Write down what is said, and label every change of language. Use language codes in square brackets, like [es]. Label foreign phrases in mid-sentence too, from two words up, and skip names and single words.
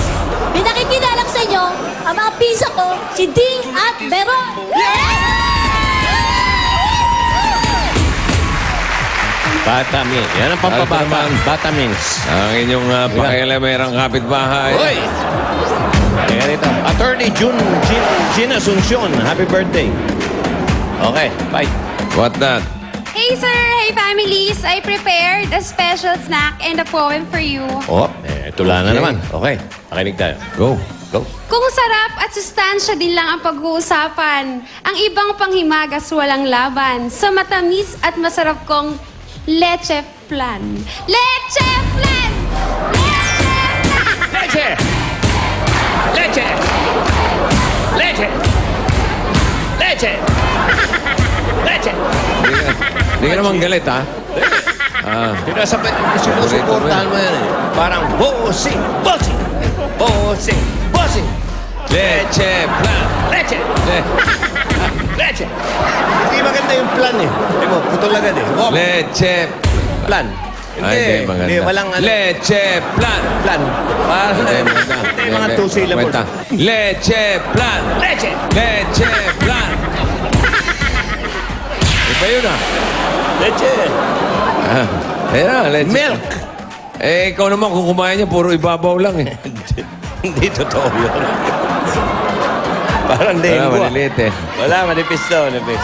[tl] May nakikilala ko sa inyo, ang mga pisa ko, si Ding at Beron! Batamins. Yan ang pampabata. Batamins. Ang inyong pakialamerang kapitbahay. Uy! Kaya rito. Attorney Gina Asuncion. [en] Happy birthday. Okay, bye. What that? Hey sir, hey families, I prepared a special snack and a poem for you. [tl] Oh, tula na naman. Okay, pakinig tayo. Go. Go. Kung sarap at sustansya din lang ang pag-uusapan, ang ibang panghimagas walang laban. Sa matamis at masarap kong leche flan. Leche flan! Leche! Leche! Leche! Leche! Leche! Hindi ka naman galit, ha? Sinusuportahan mo yan eh. Parang bossing, bossing, bossing, bossing. Leche plan. Leche! Leche! Hindi maganda yung plan eh. Hindi mo, putol agad eh. Oh, Leche plan. Ay, hindi maganda. Hindi, walang ano. Leche plan. Plan. Parang Hindi maganda. hindi yung mga [en] two syllables. [tl] Kwenta. Leche plan. Leche! Leche plan. Iba yun, ah. Leche! Ayun na, leche. Milk! Eh, ikaw naman kung kumain niya, puro ibabaw lang eh. Hindi totoo yun. Parang dengue. Wala, maliliit eh. Wala, manipis daw, manipis.